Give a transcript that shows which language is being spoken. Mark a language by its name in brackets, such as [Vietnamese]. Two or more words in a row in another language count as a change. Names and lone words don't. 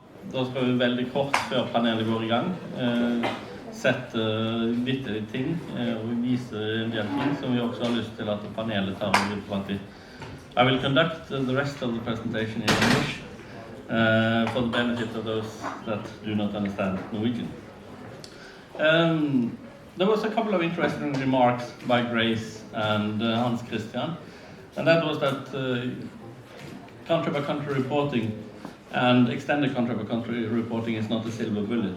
[Norwegian] Da skal vi veldig kort før panelet går I gang sette litt ting og vise en del ting som vi også har lyst til at panelet tar med ut. [English] I will conduct the rest of the presentation in English for the benefit of those that do not understand Norwegian. There was a couple of interesting remarks by Grace and Hans Christian, and that was that country-by-country reporting and extended country-by-country reporting is not a silver bullet.